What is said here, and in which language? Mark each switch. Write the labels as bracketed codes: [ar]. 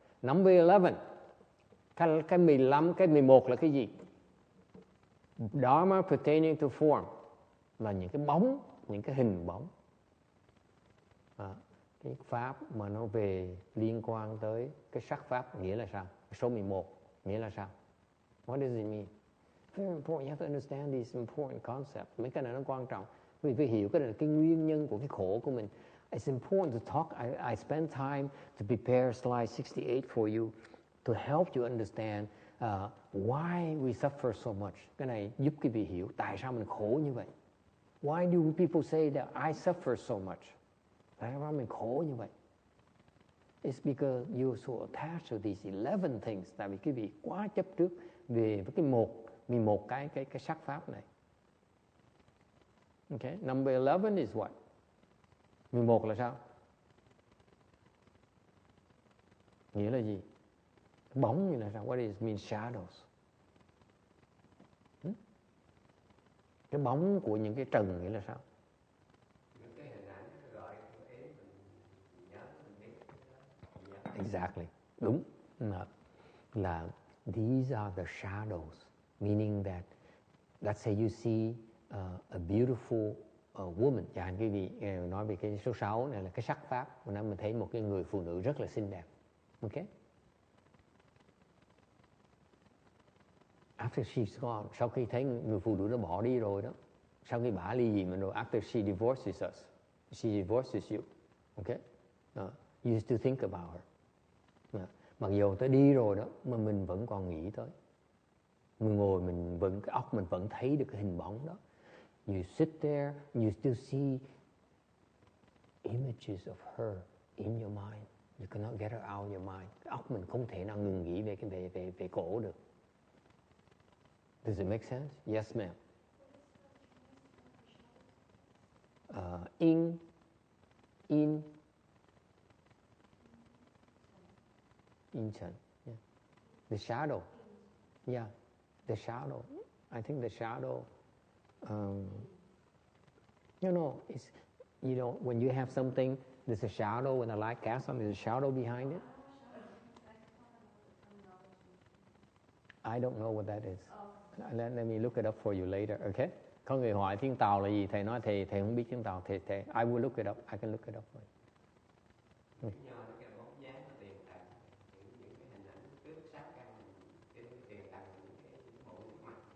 [en] Number 11, [vi] cái 15, cái 11 là cái gì? [en] Dharma pertaining to form, [vi] là những cái bóng, những cái hình bóng. Cái pháp mà nó về liên quan tới cái sắc pháp nghĩa là sao? Số 11 nghĩa là sao? [en] What does it mean? Very important. You have to understand these important concepts. [vi] Mấy cái này nó quan trọng. Vì phải hiểu cái này là cái nguyên nhân của cái khổ của mình. [en] It's important to talk. I spend time to prepare slide 68 for you to help you understand why we suffer so much. [vi] Cái này giúp quý vị hiểu tại sao mình khổ như vậy. [en] Why do people say that I suffer so much? [vi] Tại sao mình khổ như vậy? [en] It's because you're so attached to these 11 things. [vi] Tại vì quý vị quá chấp trước về với cái 11 cái sắc pháp này. [en] Okay, number 11 is what? [vi] 11 là sao? Nghĩa là gì? Bóng như là sao? [en] What is mean shadows? [vi] Cái bóng của những cái trần nghĩa là sao? Những cái hình ảnh gọi mình nhớ mình biết. [en] Exactly. [vi] Đúng. [en] Là these are the shadows, meaning that let's say you see a beautiful woman. [vi] Chẳng hạn quý vị nói về cái số 6 này là cái sắc pháp, mình thấy một cái người phụ nữ rất là xinh đẹp. Okay? [en] After she's gone, [vi] sau khi thấy người phụ nữ đó bỏ đi rồi đó, sau khi bả ly dị mình rồi, [en] after she divorces us, she divorces you, okay? You still think about her. [vi] Mặc dù tới đi rồi đó, mà mình vẫn còn nghĩ tới. Mình ngồi, cái óc mình vẫn thấy được cái hình bóng đó. [en] You sit there, you still see images of her in your mind. You cannot get her out of your mind. [vi] Cái óc mình không thể nào ngừng nghĩ về cổ được. [en] Does it make sense? Yes, ma'am. In Chen. Yeah. The shadow. Yeah, the shadow. I think the shadow. It's when you have something, there's a shadow when the light casts on. There's a shadow behind it. I don't know what that is. Let me look it up for you later, okay? [vi] Có người hỏi tiếng Tàu là gì, thầy nói thầy không biết tiếng Tàu, thầy [en] I will look it up. I can look it up for you. [vi] Cái bóng dáng của tiền tặng, những cái hình ảnh trước sát căn cái tiền tặng, những cái bộ mặt.